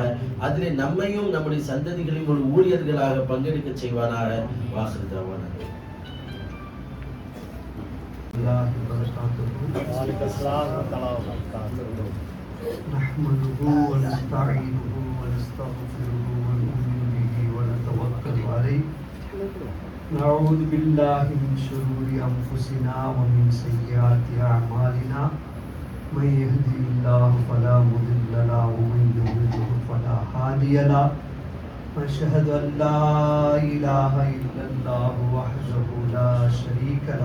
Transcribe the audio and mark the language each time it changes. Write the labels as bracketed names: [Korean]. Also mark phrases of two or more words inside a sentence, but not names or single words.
[Tamil] அதிலே நம்மையும் நம்முடைய சந்ததிகளையும் ஒரு ஊழியர்களாக பங்கெடுக்க செய்வானாக. [Arabic] وآخر دعوانا نحمده و نستعينه و نستغفره و نؤمن به و نتوكل عليه. نعوذ بالله من شرور أنفسنا ومن سيئات أعمالنا. من يهده الله فلا مضل له ومن يضلل فلا هادي له. أشهد أن لا إله إلا الله وحده لا شريك له.